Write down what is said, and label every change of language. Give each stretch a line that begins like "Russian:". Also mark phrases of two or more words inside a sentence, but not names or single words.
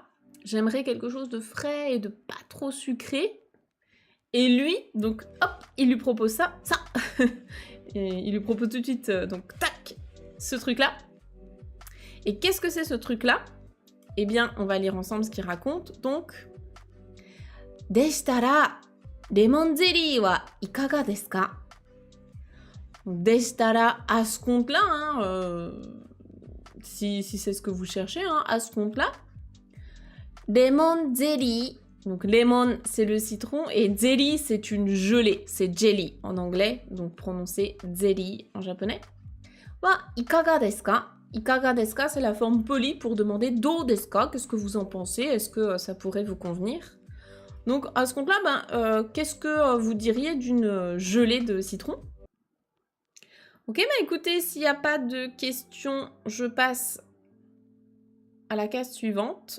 French: J'aimerais quelque chose de frais et de pas trop sucré. Et lui, donc hop, il lui propose ça. Et il lui propose tout de suite, donc tac, ce truc-là. Et qu'est-ce que c'est ce truc-là? Eh bien, on va lire ensemble ce qu'il raconte. Donc,
Japanese: でしたら、レモンゼリーはいかがですか? Deshitara,
French: à ce compte-là, hein, si c'est ce que vous cherchez, hein, à ce compte-là,
Japanese: レモンゼリー,
French: donc lemon c'est le citron et jelly c'est une gelée, c'est jelly en anglais, donc prononcé jelly en japonais.
Japanese: はいかがですか? いかがですか,
French: c'est la forme polie pour demander
Japanese: どうですか,
French: qu'est-ce que vous en pensez, est-ce que ça pourrait vous convenir? Donc à ce compte-là, qu'est-ce que vous diriez d'une gelée de citron? Ok, bah écoutez, s'il n'y a pas de questions, je passe à la case suivante.